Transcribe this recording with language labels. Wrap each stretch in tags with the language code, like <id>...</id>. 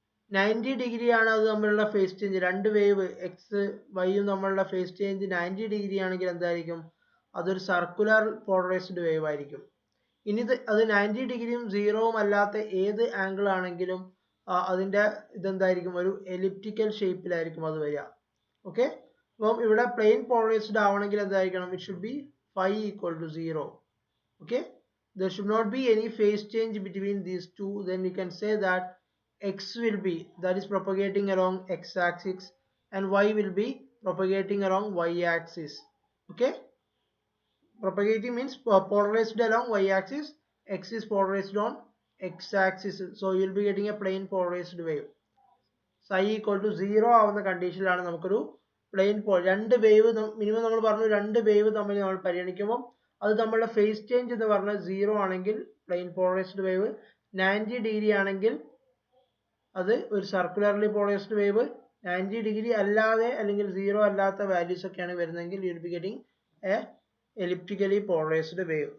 <ml>90 degree ആണ് അത് നമ്മളുടെ ഫേസ് ചേഞ്ച്. രണ്ട് വേവ് എക്സ് വൈയും നമ്മളുടെ ഫേസ് ചേഞ്ച് 90 ഡിഗ്രി ആണെങ്കിൽ എന്തായിരിക്കും, അതൊരു സർക്കുലർ പോളറൈസ്ഡ് വേവ് ആയിരിക്കും. ഇനി അത് 90 ഡിഗ്രിയും 0വും അല്ലാത്ത ഏത് ആംഗിൾ ആണെങ്കിലും അതിന്റെ ഇതെന്തായിരിക്കും, ഒരു എലിപ്റ്റിക്കൽ ഷേപ്പിലായിരിക്കും അത് വരിക. ഓക്കെ, അപ്പം ഇവിടെ പ്ലെയിൻ പോളറൈസ്ഡ് ആവണമെങ്കിൽ എന്തായിരിക്കണം,</ml> <en>It should be phi equal to 0. Okay, there should not be any phase change between these two. Then we can say that x will be, that is propagating along x axis, and y will be propagating along y axis. Okay, propagating means polarized along y axis, x is polarized on x axis, so you will be getting a plane polarized wave.</en> <ml>psi equal to 0 ആവുന്ന കണ്ടീഷനിലാണ് നമുക്കൊരു plain രണ്ട് wave minimum നമ്മൾ പറഞ്ഞു, രണ്ട് wave തമ്മിൽ നമ്മൾ പരിഗണിക്കുമ്പോൾ അത് നമ്മളുടെ ഫേസ് ചേഞ്ച് എന്ന് പറഞ്ഞാൽ 0 ആണെങ്കിൽ പ്ലെയിൻ പോളറൈസ്ഡ് വേവ്, 90 ഡിഗ്രി ആണെങ്കിൽ അത് ഒരു സർക്കുലർലി പോളറൈസ്ഡ് വേവ്, 90 ഡിഗ്രി അല്ലാതെ അല്ലെങ്കിൽ 0 അല്ലാത്ത വാല്യൂസ് ഒക്കെയാണ് വരുന്നതെങ്കിൽ</ml> <en>You will be getting a elliptically polarised wave.</en>